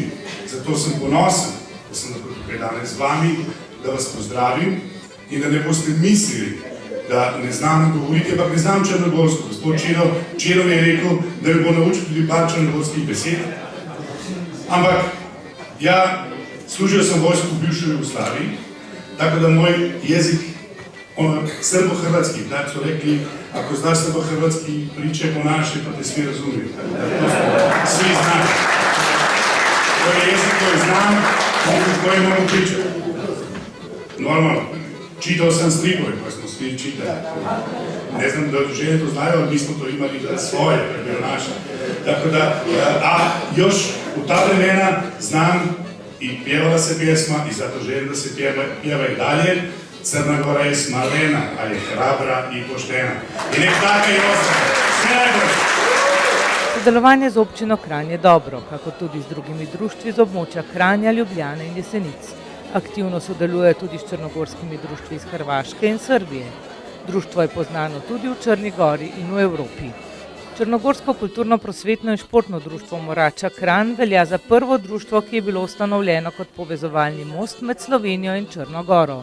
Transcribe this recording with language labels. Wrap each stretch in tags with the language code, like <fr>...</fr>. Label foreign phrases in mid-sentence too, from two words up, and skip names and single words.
<sl>Zato sem ponosen, da sem lahko tukaj danes z vami, da vas pozdravim in da ne boste mislili, da ne znam govoriti, ampak ne znam črnogorsko. Gospod Čerov je rekel, da me bo naučil tudi par črnogorskih besed. Ampak ja, služil sem vojsko v bivši Jugoslaviji, tako da moj jezik, srbo-hrvatski, tako so rekli,</sl> <sr>ako znaš srbo-hrvatski, priče po naše, pa te svi razumiju. Svi znam. To je jezik koji znam, koji moram pričati. Normalno, čitao sam stripove, koje smo svi čitali. Ne znam da žene to znaju, ali mi smo to imali da svoje, to je bilo naše. Tako da, a još u ta vremena znam i pjevala se pjesma i zato želim da se pjeva i dalje. Crna Gora je smalena, ali je hrabra i poštena. I nek taka i ostane. Sve najbolje!</sr> <sl>Sodelovanje z občino Kranj je dobro, kako tudi z drugimi društvi z območja Kranja, Ljubljane in Jesenic. Aktivno sodeluje tudi s črnogorskimi društvi iz Hrvaške in Srbije. Društvo je poznano tudi v Črni Gori in v Evropi. Črnogorsko kulturno-prosvetno in športno društvo Morača Kranj velja za prvo društvo, ki je bilo ustanovljeno kot povezovalni most med Slovenijo in Črno Goro.</sl>